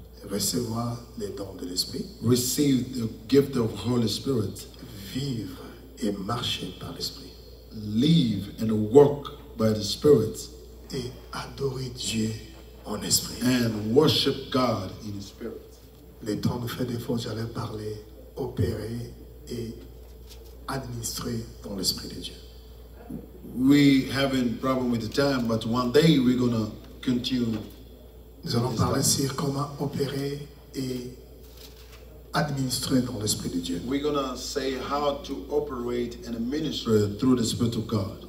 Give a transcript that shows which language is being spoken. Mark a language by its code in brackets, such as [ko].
[fr] Recevoir les dons de l'esprit. [en] Receive the gift of Holy Spirit. [fr] Vivre et marcher par l'esprit. [en] Live and work by the Spirit. [fr] Et adorer Dieu en esprit. [en] And worship God in the Spirit. [fr] Les temps nous fait défaut, j'allais parler, opérer et administrer dans l'esprit de Dieu. [en] We having problem with the time, but one day we're going to continue. [fr] Nous allons parler sur comment opérer et administrer dans l'Esprit de Dieu. [en] We're going to say how to operate and minister through the Spirit of God.